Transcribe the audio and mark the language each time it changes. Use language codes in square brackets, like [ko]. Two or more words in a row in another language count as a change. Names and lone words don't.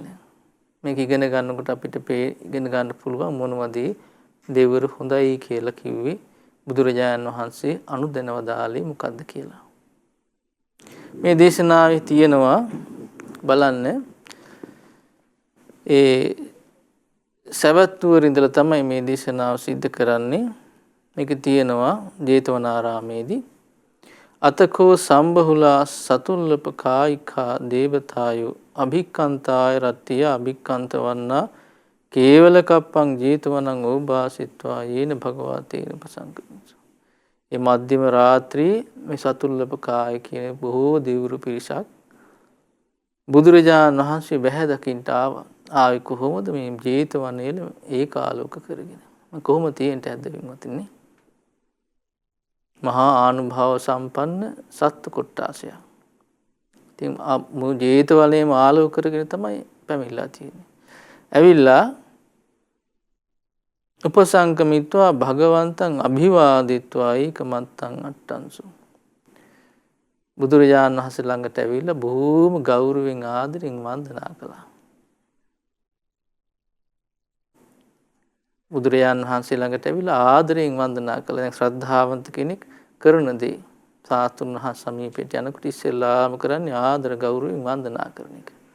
[si] මේක ඉගෙන ගන්නකොට අපිට ඉගෙන ගන්න පුළුවන් මොනවද දෙවිවරු හොඳයි කියලා කිව්වේ, බුදුරජාණන් වහන්සේ අනුදැන වදාළේ මොකද්ද කියලා. මේ දේශනාවේ තියෙනවා බලන්න, ඒ සවැත්නුවර ඉඳලා තමයි මේ දේශනාව සිද්ධ කරන්නේ. මේක තියෙනවා ජේතවනාරාමේදී. [pi] අතකෝ සම්බහුලා සතුල්ලප කායිකා දේවතායෝ අභික්කන්තාය රත්තිය අභික්කන්තවන්නා කේවල කප්පං ජේතවනං ඕභාසිත්වා යේන භගවතේන ප්‍රසංකරණස. [si] මේ මධ්‍යම රාත්‍රී මේ සතුල්ලප කාය කියන බොහෝ දෙවිවරු පිරිසක් බුදුරජාණන් වහන්සේ බැහැ දකින්නට ආවේ කොහොමද මේ ජේතවනයේ ඒකාලෝක කරගෙන? කොහොම තියෙන්ට ඇද්ද වින්වත්නි? මහා ආනුභාව සම්පන්න සත්ත්ව කොට්ටාසයක්. ඉතින් මු ජේතවනයේම ආලෝක කරගෙන තමයි පැමිණලා තියෙන්නේ. [pi] ඇවිල්ලා උපසංකමිත්වා භගවන්තං අභිවාදිත්වා ඒකමත්තං අට්ටංසු. [si] බුදුරජාණන් වහන්සේ ළඟට ඇවිල්ලා බොහෝම ගෞරවයෙන් ආදරෙන් වන්දනා කළා. බුදුරජාණන් වහන්සේ ළඟට ඇවිල්ලා ආදරයෙන් වන්දනා කළා. දැන් ශ්‍රද්ධාවන්ත කෙනෙක් කරන දේ සාතුන් වහන්සේ සමීපයට යනකොට ඉස්සෙල්ලාම කරන්නේ ආදර ගෞරවයෙන් වන්දනා කරන එක.